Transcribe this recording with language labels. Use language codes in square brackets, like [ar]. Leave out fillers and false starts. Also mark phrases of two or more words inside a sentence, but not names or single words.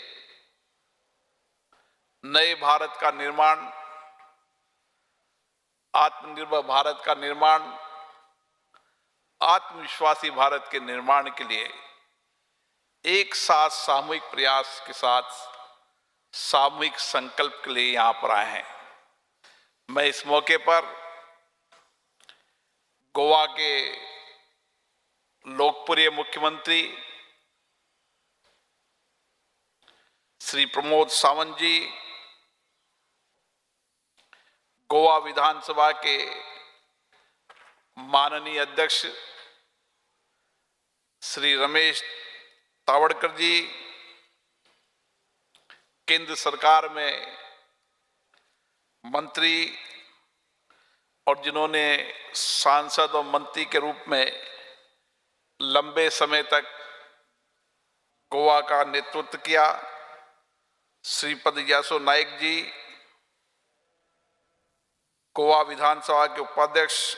[hi] नए भारत का निर्माण, आत्मनिर्भर भारत का निर्माण, आत्मविश्वासी भारत के निर्माण के लिए एक साथ सामूहिक प्रयास के साथ सामूहिक संकल्प के लिए यहां पर आए हैं। मैं इस मौके पर गोवा के लोकप्रिय मुख्यमंत्री श्री प्रमोद सावंत जी, गोवा विधानसभा के माननीय अध्यक्ष श्री रमेश तावड़कर जी, केंद्र सरकार में मंत्री और जिन्होंने सांसद और मंत्री के रूप में लंबे समय तक गोवा का नेतृत्व किया, श्रीपद यासो नायक जी, गोवा विधानसभा के उपाध्यक्ष